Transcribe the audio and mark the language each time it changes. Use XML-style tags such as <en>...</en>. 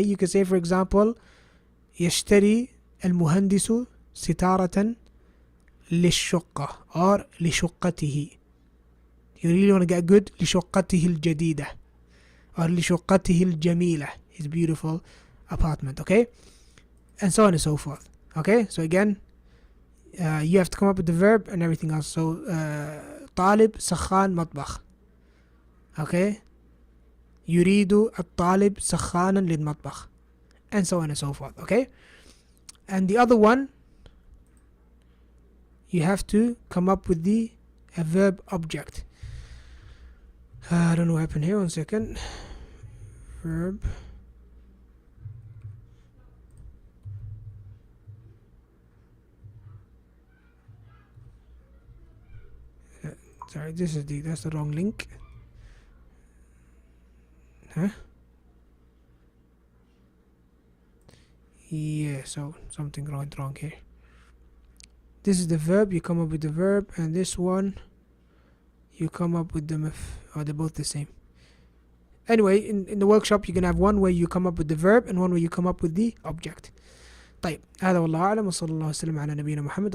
<en>You can say, for example,</en> <ar>يشتري المهندس ستارة للشقة</ar> <en>or لشقته. You really want to get good.</en> <ar>لشقته الجديدة</ar> <en>or</en> <ar>لشقته الجميلة,</ar> <en>his beautiful apartment, okay? And so on and so forth. Okay, so again, you have to come up with the verb and everything else.</en> <ar>So طالب سخان مطبخ.</ar> <en>Okay,</en> <ar>يريد الطالب سخانا للمطبخ,</ar> <en>and so on and so forth. Okay, and the other one, you have to come up with the verb object. I don't know what happened here. 1 second. Verb. Sorry, that's the wrong link. Huh? Yeah, so something wrong here. This is the verb, you come up with the verb, and this one you come up with the or they're both the same. Anyway, in the workshop you can have one where you come up with the verb and one where you come up with the object.</en> <ar>طيب هذا والله أعلم وصلى الله وسلم على نبينا محمد.</ar>